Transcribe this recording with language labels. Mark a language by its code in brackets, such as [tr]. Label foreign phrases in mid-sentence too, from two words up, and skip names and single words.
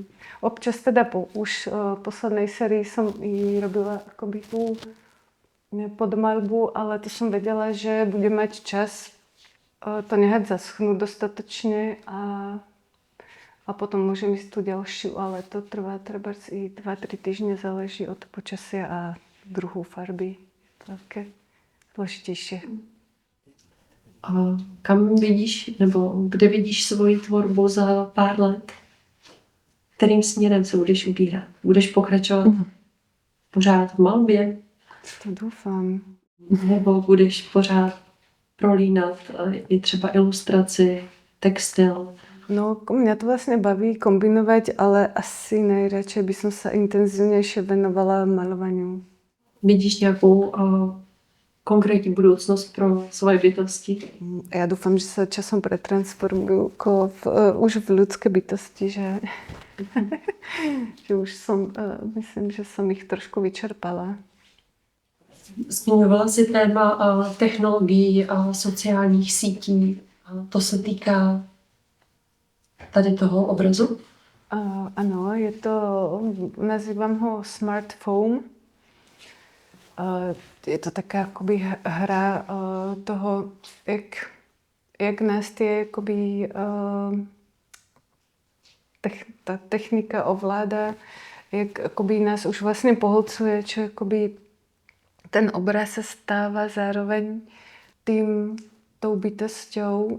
[sk] Občas teda už v poslednej sérii som i robila akoby tú podmaľbu, ale to som vedela, že budem mať čas to nehať zaschnúť dostatočne a potom môžem ísť tú ďalšiu, ale to trvá treba i 2-3 týždne, záleží od počasia a druhu farby. [cs] Také složitější. A kam vidíš, nebo kde vidíš svoji tvorbu za pár let? Kterým směrem se budeš ubírat? Budeš pokračovat pořád v malbě? To doufám. Nebo budeš pořád prolínat i třeba ilustraci, textil? [sk] No, mňa to vlastne baví kombinovať, ale asi najradšej by som sa intenzívnejšie venovala malovaniu. [cs] Vidíš nějakou konkrétní budoucnost pro svoje bytosti? [sk] Ja dúfam, že sa časom pretransformujú už v ľudské bytosti, že, že už som, myslím, že som ich trošku vyčerpala. [cs] Zmiňovala si téma technologií a sociálních sítí. To se týká tady toho obrazu? Ano, je to, [sk] nazývam ho smartphone. Je to taká akoby hra toho, jak nás tie akoby, tá technika ovláda, jak akoby nás už vlastne pohlcuje, čo akoby ten obraz sa stáva zároveň tou bytosťou.